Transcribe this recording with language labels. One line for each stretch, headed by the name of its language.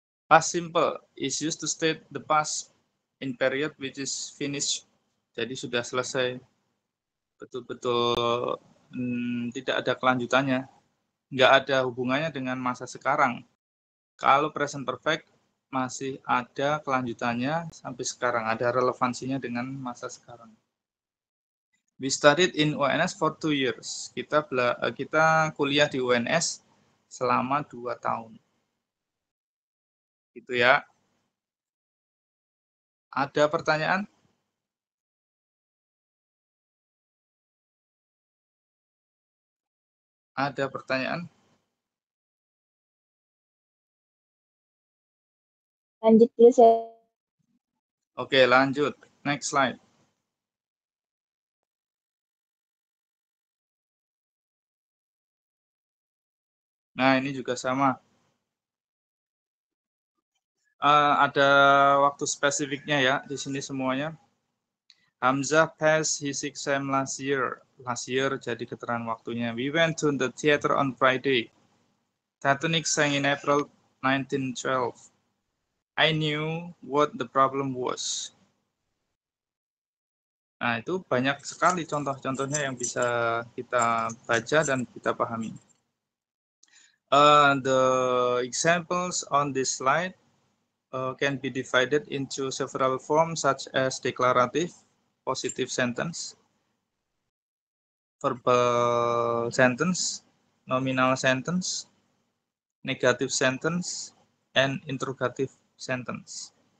English: Past simple is used to state the past in period which is finished.
Indonesian: Jadi sudah selesai, betul-betul tidak ada kelanjutannya, nggak ada hubungannya dengan masa sekarang. Kalau present perfect masih ada kelanjutannya sampai sekarang, ada relevansinya dengan masa sekarang.
English: We studied in UNS for 2 years.
Indonesian: Kita kuliah di UNS selama 2 tahun. Gitu ya. Ada pertanyaan? Ada pertanyaan? Lanjut dulu saya. Oke, lanjut.
English: Next slide.
Indonesian: Nah, ini juga sama. Ada waktu spesifiknya ya di sini semuanya.
English: Hamzah passed his exam last year. Last year
Indonesian: jadi keterangan waktunya.
English: We went to the theater on Friday. Titanic sank in April 1912. I knew what the problem was.
Indonesian: Nah, itu banyak sekali contoh-contohnya yang bisa kita baca dan kita pahami.
English: The examples on this slide can be divided into several forms such as declarative, positive sentence, verbal sentence, nominal sentence, negative sentence, and interrogative sentence.